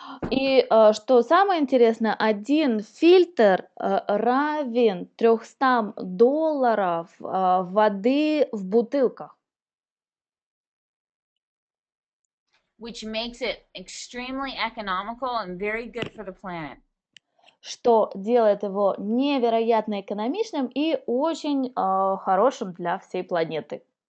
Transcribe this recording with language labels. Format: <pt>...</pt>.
<ru>И что самое интересное, один фильтр равен $300 воды в бутылках.</ru> <en>Which makes it extremely economical and very good for the planet.</en> <ru>Что делает его невероятно экономичным и очень хорошим для всей планеты.</ru>